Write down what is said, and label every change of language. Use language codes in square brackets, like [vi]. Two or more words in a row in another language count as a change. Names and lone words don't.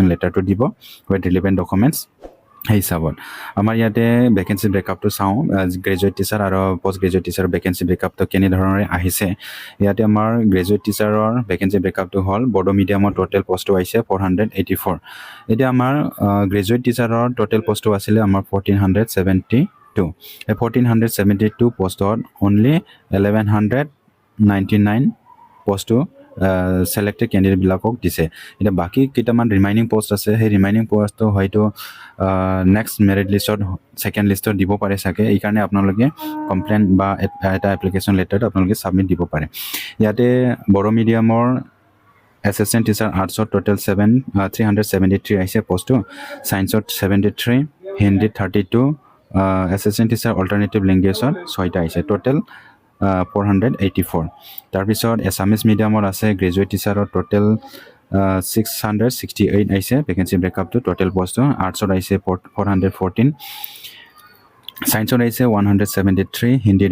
[as] লেটাৰটো দিব [en] with relevant documents [as] সেই হিচাপত আমাৰ ইয়াতে [en] vacancy breakup [as] চাওঁ [en] graduate teacher [as] আৰু [en] post graduate teacher's vacancy breakup [as] কেনেধৰণে আহিছে ইয়াতে আমাৰ [en] graduate teacher's vacancy breakup [as] হ'ল বড়ো [en] medium's total post [as] আহিছে 484 এতিয়া আমাৰ [en] graduate teacher's total post [as] আছিলে আমাৰ 1472 এই 1472 [en] post only [as] 1199 পষ্টটো [en] selected candidate [as] বিলাকক দিছে এটা বাকি কেইটামান [en] remaining post [as] আছে সেই [en] remaining post [as] হয়তো [en] next merit list second list [as] দিব পাৰে সাকে এই কাৰণে আপোনালোকে কমপ্লেইন বা এটা [en] application letter [as] আপোনালোকে সাবমিট দিব পাৰে ইয়াতে বড়ো মিডিয়ামৰ [en] assistant teacher arts total [as] 373 আহিছে পোষ্টটো সায়েন্সত 73 হিন্দী 32 [en] assistant teacher alternative language [as] 6টা আহিছে টোটেল 484 তাৰপিছত [en] Assamese medium [as] আছে [en] graduate teacher's total [as] 668 আহিছে [en] vacancy breakup total post arts [as] আহিছে 414 সায়েন্সত আহিছে 173 হিন্দীত